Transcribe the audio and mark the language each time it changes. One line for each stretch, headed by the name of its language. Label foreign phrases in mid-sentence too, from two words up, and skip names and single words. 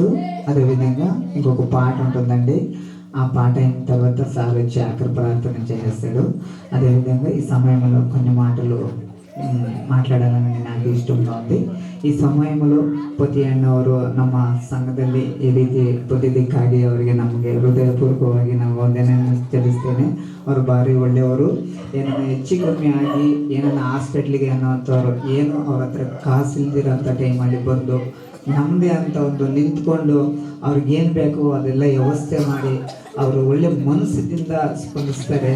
Telugu: అదేవిధంగా ఇంకొక పాట ఉంటుందండి. ఆ పాట అయిన తర్వాత సార్ వచ్చి ఆఖరి ప్రార్థన చేస్తాడు. అదేవిధంగా ఈ సమయంలో కొన్ని మాటలు
Kannada: ಮಾತಾಡೋದನ್ನು ನನಗೆ
Telugu: ಇಷ್ಟಂగా ఉంది.
Kannada: ಈ ಸಮಯದಲ್ಲೂ ಪ್ರತಿಯೊಬ್ಬರು ನಮ್ಮ ಸಂಘದಲ್ಲಿ ಈ ರೀತಿ ಪ್ರತಿದಿಕ್ಕಾಗಿ ಅವರಿಗೆ ನಮಗೆ ಹೃದಯಪೂರ್ವಕವಾಗಿ ನಾವು ವಂದನೆಯನ್ನು ಸಲ್ಲಿಸ್ತೇನೆ. ಅವರು ಭಾರಿ ಒಳ್ಳೆಯವರು. ಏನನ್ನ ಹೆಚ್ಚು ಕಮ್ಮಿ ಆಗಿ ಏನನ್ನ ಹಾಸ್ಪಿಟ್ಲಿಗೆ ಅನ್ನೋಂಥವ್ರು ಏನು ಅವ್ರ ಹತ್ರ ಕಾಸು ಇಲ್ದಿರೋಂಥ ಟೈಮಲ್ಲಿ ಬಂದು ನಮ್ಮದೇ ಅಂತ ಒಂದು ನಿಂತ್ಕೊಂಡು ಅವ್ರಿಗೇನು ಬೇಕು ಅದೆಲ್ಲ ವ್ಯವಸ್ಥೆ ಮಾಡಿ ಅವರು ಒಳ್ಳೆ ಮನಸ್ಸಿನಿಂದ ಸ್ಪಂದಿಸ್ತಾರೆ.